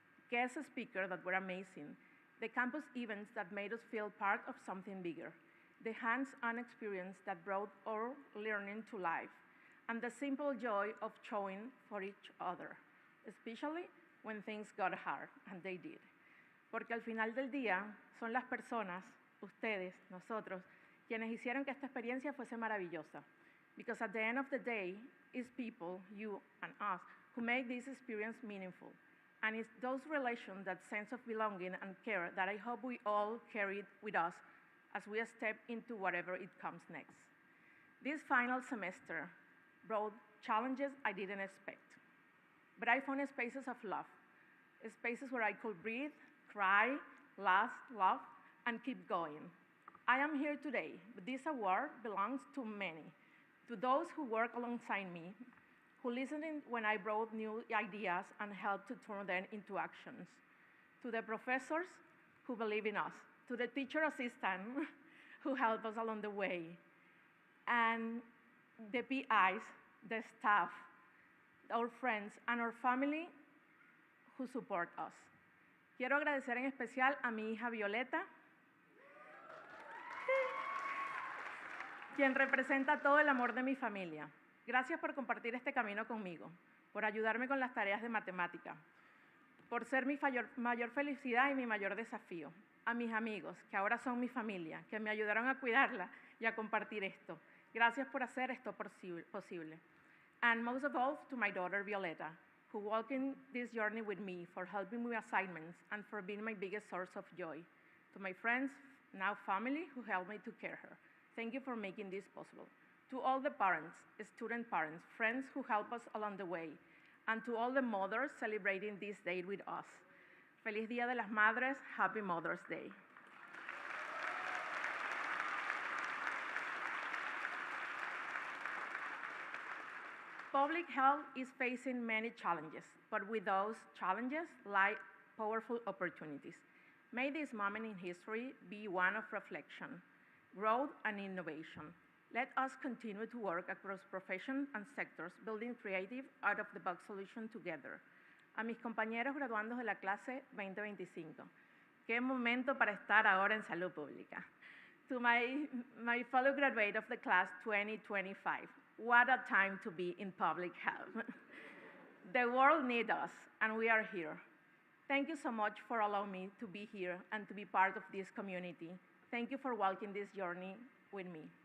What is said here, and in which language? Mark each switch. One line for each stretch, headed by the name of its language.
English: guest speakers that were amazing, the campus events that made us feel part of something bigger, the hands-on experience that brought our learning to life, and the simple joy of showing for each other, especially when things got hard, and they did.
Spanish: Porque al final del día son las personas, ustedes, nosotros, quienes hicieron que esta experiencia fuese maravillosa.
English: Because at the end of the day, it's people, you and us, who make this experience meaningful. And it's those relations, that sense of belonging and care that I hope we all carry with us as we step into whatever it comes next. This final semester brought challenges I didn't expect. But I found spaces of love, spaces where I could breathe, cry, laugh, and keep going. I am here today, but this award belongs to many, to those who work alongside me, who listened when I brought new ideas and helped to turn them into actions, to the professors who believe in us, to the teacher assistant who helped us along the way, and the PIs, the staff, our friends, and our family who support us.
Spanish: Quiero agradecer en especial a mi hija Violeta, quien representa todo el amor de mi familia. Gracias por compartir este camino conmigo, por ayudarme con las tareas de matemática, por ser mi mayor felicidad y mi mayor desafío. A mis amigos, que ahora son mi familia, que me ayudaron a cuidarla y a compartir esto. Gracias por hacer esto posible.
English: And most of all, to my daughter Violeta, who walked in this journey with me, for helping me with assignments and for being my biggest source of joy. To my friends, now family, who helped me to care her. Thank you for making this possible. To all the parents, student parents, friends who help us along the way, and to all the mothers celebrating this day with us.
Spanish: Feliz Día de las Madres,
English: Happy Mother's Day. Public health is facing many challenges, but with those challenges lie powerful opportunities. May this moment in history be one of reflection, growth, and innovation. Let us continue to work across professions and sectors, building creative, out-of-the-box solutions together.
Spanish: A mis compañeros graduandos de la clase 2025, qué momento para estar ahora en salud pública.
English: To my fellow graduate of the class 2025, what a time to be in public health. The world needs us, and we are here. Thank you so much for allowing me to be here and to be part of this community. Thank you for walking this journey with me.